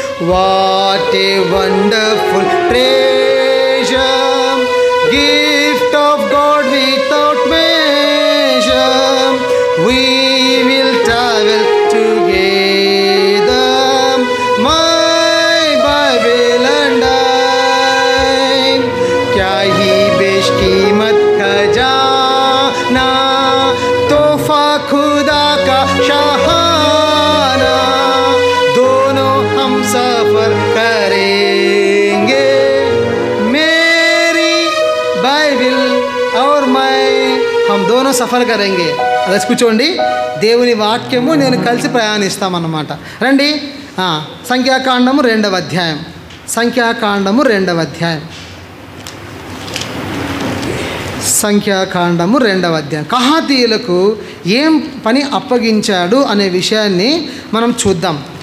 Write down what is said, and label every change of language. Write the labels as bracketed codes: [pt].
[en] What a wonderful treasure, gift of God without measure, we will travel together, my Bible and I. [hi] क्या ही बेशकीमत खजाना, तोहफा खुदा का शाहाना, दोनों हम सफर करेंगे, मेरी बाइबिल और मैं, हम दोनों सफ़र करेंगे. [te] అలా కూర్చోండి. దేవుని వాక్యము నేను కలిసి ప్రయాణిస్తామన్నమాట. రండి. సంఖ్యాకాండము 2వ అధ్యాయం. సంఖ్యాకాండము 2వ అధ్యాయం. సంఖ్యాకాండము 2వ అధ్యాయం. కహాతీయులకు ఏం పని అప్పగించాడు అనే విషయాన్ని మనం చూద్దాం.